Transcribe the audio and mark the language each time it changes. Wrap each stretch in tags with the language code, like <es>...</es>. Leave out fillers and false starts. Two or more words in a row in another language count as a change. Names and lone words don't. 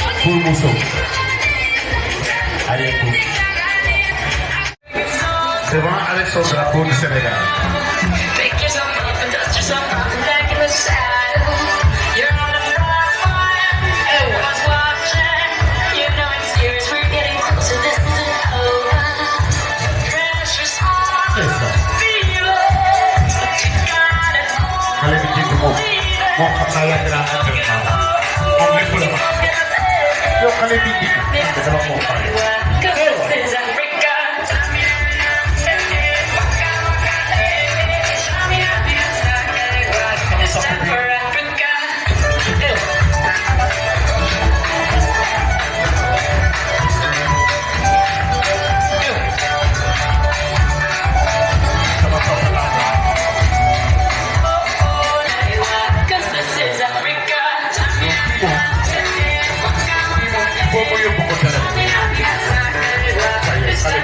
<fr>Mousseau. Allez, écoute. Devant avec son drapeau du Sénégal.</fr> <en>Pick yourself up and dust yourself off and back in the saddle. You're on a front line. Everyone's watching. You know it's serious. We're getting closer. This isn't over. Pressure's on. Feel it. You got it all.</en> <wo>Xale bi jiitu moom xam naa yàgg naa entraînement moom lépp la ma yow xale bi jiitu dama ko pare.</wo> <en>Cause this is Africa. It's time for Africa. Cause this is Africa.</en> <wo>Boo ko yóbbu ko tere.</wo>